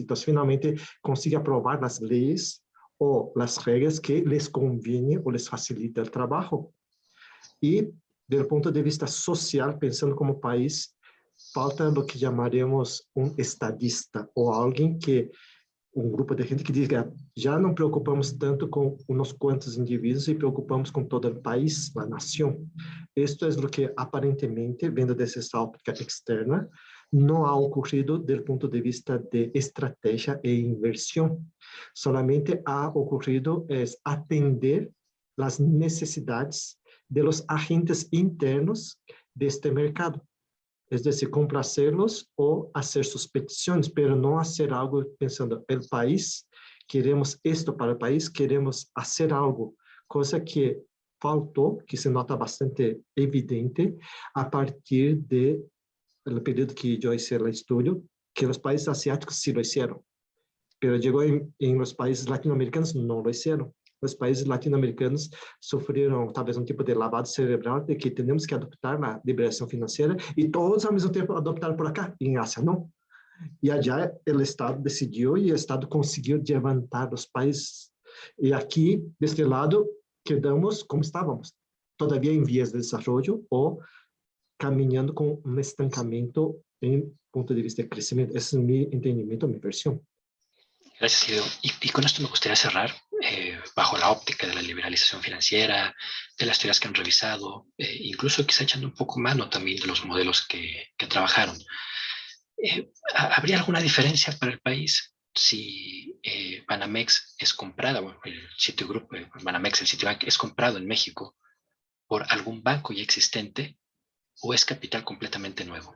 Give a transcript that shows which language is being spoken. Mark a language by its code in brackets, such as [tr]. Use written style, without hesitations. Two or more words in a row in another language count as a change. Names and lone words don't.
[es] Entonces, finalmente, consigue aprovar las leyes o las reglas que les conviene o les facilita el trabajo. Y desde el punto de vista social, pensando como país, falta lo que llamaremos un estadista o alguien que [pt] um grupo de gente que diz que já não preocupamos tanto com uns quantos indivíduos e preocupamos com todo o país, a nação. Isto é o que aparentemente, vendo dessa óptica externa, [es] no ha ocurrido desde el punto de vista de estrategia e inversión. Solamente ha ocurrido es atender las necesidades de los agentes internos de este mercado. Es decir, complacerlos o hacer sus peticiones, pero no hacer algo pensando, el país, queremos esto para el país, queremos hacer algo, cosa que faltó, que se nota bastante evidente a partir del período que yo hice el estudio, que los países asiáticos sí lo hicieron, pero llegó en los países latinoamericanos no lo hicieron. Los países latinoamericanos [pt] sofreram talvez um tipo de lavado cerebral de que temos que adoptar a liberação financeira e todos ao mesmo tempo adoptaram [es] por acá. [pt] E em Ásia não. E allá o Estado decidiu e o Estado conseguiu levantar os países. E aqui, deste lado, quedamos como estávamos, todavia em vias de desenvolvimento ou caminhando com um estancamento em ponto de vista de crescimento. Esse é o meu entendimento, minha versão. [es] Gracias, Guido. Y con esto me gustaría cerrar, bajo la óptica de la liberalización financiera, de las teorías que han revisado, incluso quizá echando un poco mano también de los modelos que trabajaron. ¿Habría alguna diferencia para el país si Banamex es comprada, bueno, el Citigroup, Banamex, el Citibank, es comprado en México por algún banco ya existente o es capital completamente nuevo?